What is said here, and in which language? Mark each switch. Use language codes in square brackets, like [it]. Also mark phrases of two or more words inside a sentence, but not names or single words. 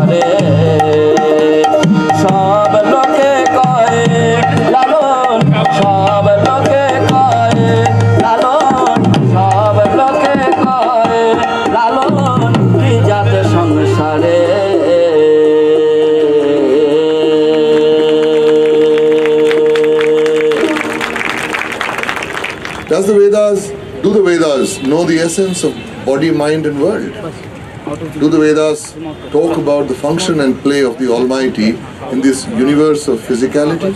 [bn] সব লোকে কহে লালন, সব লোকে কহে লালন, সব লোকে কহে লালন কী জাত সংসারে। [en] Do the Vedas know the essence of body, mind and world? Do the Vedas talk about the function and play of the Almighty in this universe of physicality?